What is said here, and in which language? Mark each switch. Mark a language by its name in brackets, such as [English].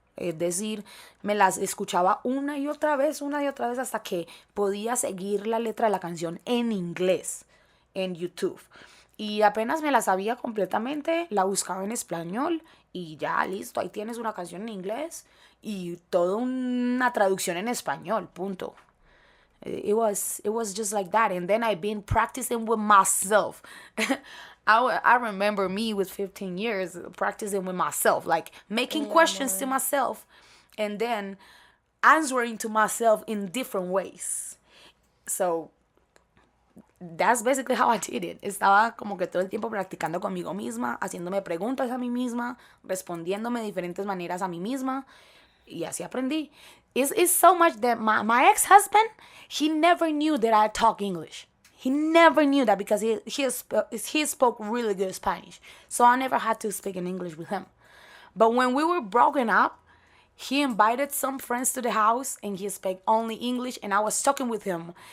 [Spanish] Es decir, me las escuchaba una y otra vez hasta que podía seguir la letra de la canción en inglés en YouTube. Y apenas me la sabía completamente, la buscaba en español y ya, listo, ahí tienes una canción en inglés y toda una traducción en español, punto. [English] It was just like that. And then I've been practicing with myself. I remember me with 15 years practicing with myself, like making questions to myself and then answering to myself in different ways. So that's basically how I did it. [Spanish] Estaba como que todo el tiempo practicando conmigo misma, haciéndome preguntas a mí misma, respondiéndome de diferentes maneras a mí misma. Y así aprendí. [English] It's so much that my ex-husband, he never knew that I talk English. He never knew that because he spoke really good Spanish. So I never had to speak in English with him. But when we were broken up, he invited some friends to the house and he spoke only English and I was talking with him.